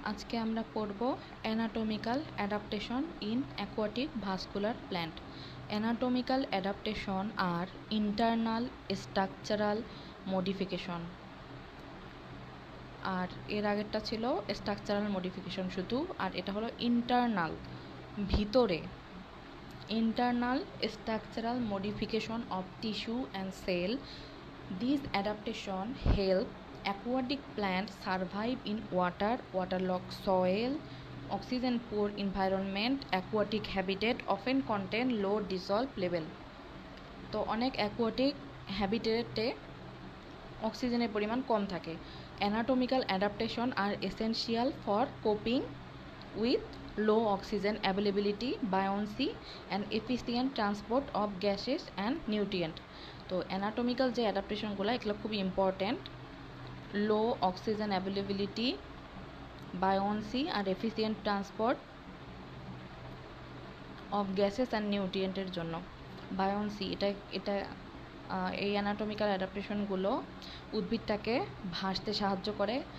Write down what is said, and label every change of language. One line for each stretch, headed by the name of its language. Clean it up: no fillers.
Bangla: আজকে আমরা পড়ব
English: Anatomical adaptation in aquatic vascular plant. Anatomical adaptation are internal structural modification.
Bangla: আর এর আগেরটা ছিল স্ট্রাকচারাল মডিফিকেশন শুধু, আর এটা হলো ইন্টারনাল, ভিতরে।
English: Internal structural modification of tissue and cell. These adaptation help aquatic plants survive in water, waterlogged soil, oxygen poor environment. Aquatic habitat often contain low dissolve level.
Bangla: তো অনেক aquatic হ্যাবিটেটে অক্সিজেনের পরিমাণ কম থাকে।
English: Anatomical adaptation are essential for coping with low oxygen availability, buoyancy and efficient transport of gases and nutrient.
Bangla: তো anatomical যে অ্যাডাপ্টেশনগুলো এগুলো খুবই important.
English: low oxygen availability, buoyancy আর efficient transport of gases and নিউট্রিয়েন্টের
Bangla: জন্য। বায়োন্সি এটা এই অ্যানাটমিক্যাল অ্যাডাপ্টেশনগুলো উদ্ভিদটাকে ভাসতে সাহায্য করে।